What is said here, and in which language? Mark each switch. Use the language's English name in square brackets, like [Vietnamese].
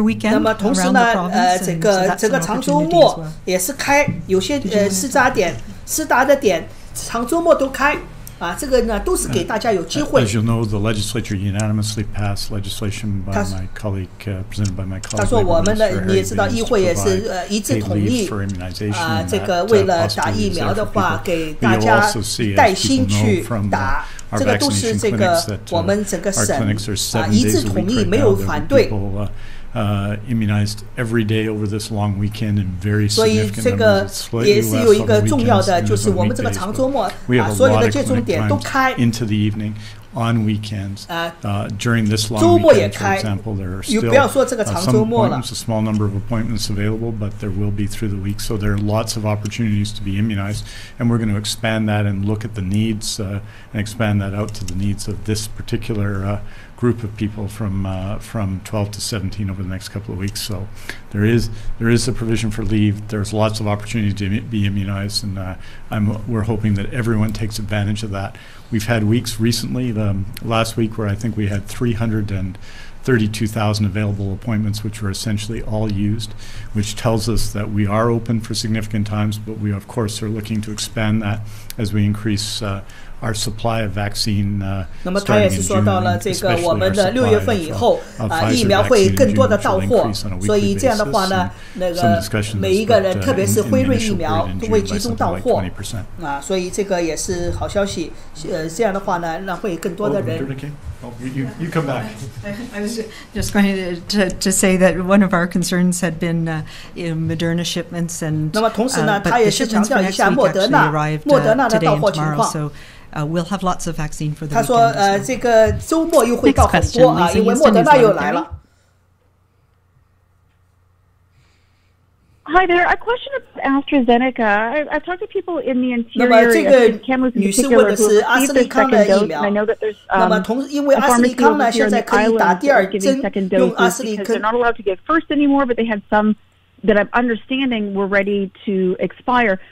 [Chinese] 那么同时呢，这个长周末也是开，有些施打的点。长周末都开这个呢都是给大家有机会。 [English] As you'll know, the legislature unanimously passed legislation by my colleague, presented by my colleague. [Chinese] 他说我们的你也知道，议会也是一致同意这个为了打疫苗的话，给大家带薪去打。这个都是这个我们整个省一致同意，没有反对。 [English] immunized every day over this long weekend in very significant numbers. [Chinese] 所以这个也是有一个重要的，就是我们这个长周末所有的接种点都开。 [English] into the evening. on weekends. During this long weekend, for example, there are still some appointments, a small number of appointments available, but there will be through the week. So there are lots of opportunities to be immunized, and we're going to expand that and look at the needs and expand that out to the needs of this particular group of people from 12 to 17 over the next couple of weeks. So there is a provision for leave. There's lots of opportunity to be immunized, and we're hoping that everyone takes advantage of that. We've had weeks recently, last week, where I think we had 332,000 available appointments, which were essentially all used, which tells us that we are open for significant times, but we of course are looking to expand that as we increase our supply of vaccine. [Chinese] 那么他也是说到了这个我们的6月份以后疫苗会更多的到货，所以这样的话呢，那个每一个人，特别是辉瑞疫苗都会集中到货所以这个也是好消息。这样的话呢，让会更多的人。 [English] You come back. I was just going to say that one of our concerns had been Moderna shipments, and [Chinese] 那么同时呢，他也是强调一下莫德纳的到货情况。 [English] We'll have lots of vaccine for the weekend. [Chinese] 他说这个周末又会到很多因为莫德纳又来了。 [English] Hi there. A question about AstraZeneca. I've talked to people in the interior of Kamloops in particular who received their second dose, and I know that there's a pharmacy over here in the island that's giving second doses because they're not allowed to give first anymore, but they had some that I'm understanding were ready to expire.